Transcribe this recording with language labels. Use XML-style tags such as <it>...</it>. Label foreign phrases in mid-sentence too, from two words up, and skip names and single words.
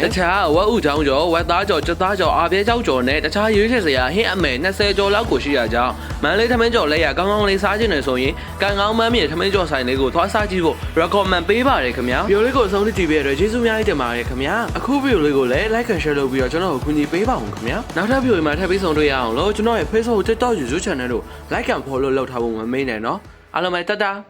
<my>တခြားဝက်ဥချောင်းကျော်ဝက်သားကျော်ကြက်သားကျော်အားပြဲကျောက်ကျော်နဲ့တခြားရွေးချယ်စရာဟင်းအမဲ20ကျော်လောက်ကိုရှိရကြောင်းမန်လေးထမင်းကျော်လက်ရကောင်းကောင်းလေးစားခြင်းနဲ့ဆိုရင်ကံကောင်းမမ်းမြေထမင်းကျော်ဆိုင်လေးကိုသွားစားကြည့်ဖို့ recommend ပေးပါတယ်ခင်ဗျာဗီဒီယိုလေးကိုအဆုံးထိကြည့်ပေးရတဲ့ကျေးဇူးများတင်ပါတယ်ခင်ဗျာအခုဗီဒီယိုလေးကိုလည်း</my> <en>like and share</en> <my>လုပ်ပြီးတော့ကျွန်တော်ကိုကူညီပေးပါဦးခင်ဗျာနောက်ထပ်ဗီဒီယိုမှာထပ်ပြီးဆုံတွေ့ရအောင်လို့ကျွန်တော်ရဲ့ Facebook TikTok YouTube channel တို့</my> <en>like and follow</en> <my>လုပ်ထားဖို့မမေ့နဲ့နော်အားလုံးပဲတတ်တာ</my>